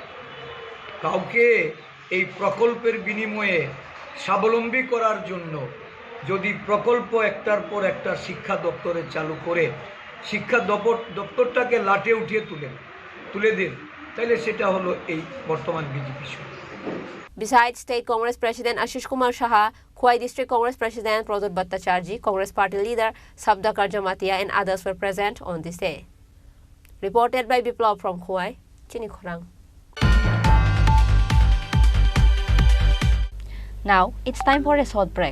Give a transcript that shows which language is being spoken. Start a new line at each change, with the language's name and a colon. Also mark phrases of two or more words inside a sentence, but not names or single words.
Bangla: কাউকে এই প্রকল্পের বিনিময়ে স্বাবলম্বী করার জন্য যদি প্রকল্প একটার পর একটা শিক্ষা দপ্তরে চালু করে শিক্ষা দপ্তরটাকে লাটে উঠিয়ে তুলে দেন তাহলে সেটা হলো এই বর্তমান বিজেপি সরকার
English: Besides State Congress President Ashish Kumar Saha, Khowai District Congress President Pradut Bhattacharjee, Congress Party Leader Sabdakar Jamatia and others were present on this day. Reported by Biplav from Khowai, Chini Khorang. Now, it's time for a short break.